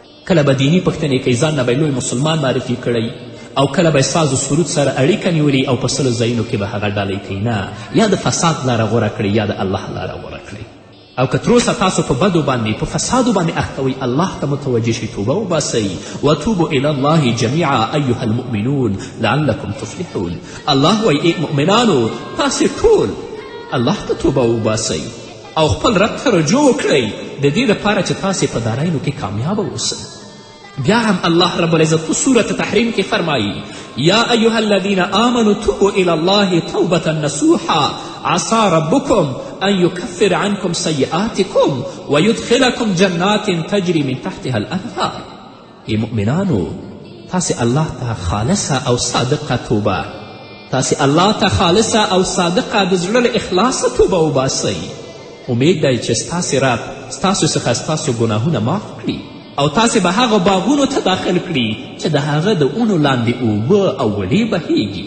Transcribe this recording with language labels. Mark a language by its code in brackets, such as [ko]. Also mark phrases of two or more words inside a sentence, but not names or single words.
[ps] کله به دیني پوښتنې کوي، ځان نه به لوی مسلمان معرفي کړی، او کله به ساز و سرود سره اړیکه نیولي او په سلو ځایونو کې به هغه ډالۍ کوي. نه، یا د فساد لاره غوره کړئ یا د الله لاره غوره کړئ. او که تروسه تاسو په بدو باندې په فسادو باندې اخته وئ، الله ته متوجه شئ، توبه وباسئ. [ar] وتوبوا الی الله جمیعا ایها المؤمنون لعلکم تفلحون. [ps] الله وایي ای مؤمنانو تاسې ټول الله ته توبه وباسئ او خپل رب ته رجوع وکړئ د دې دپاره چې تاسې په دارینو کې کامیابه اوسئ. بیا هم الله رب العزت په سورة تحریم کې فرمایي [ar] یا ایها الذین آمنوا توبوا الی الله توبة نصوحا عسى ربکم ان یکفر عنکم سیئاتکم ویدخلکم جنات تجری من تحتها الانهار. [ps] ای مؤمنانو تاسې الله ته خالصه او صادقه توبه، تاسې الله ته خالصه او صادقه د زړه له اخلاصه توبه وباسئ. امید دی چې ستاسې رب ستاسو څخه ستاسو ګناهونه معاف کړي او تاسې به هغه باغونو ته داخل کړي چې د هغه د اونو لاندې اوبه او وړې بهیږي.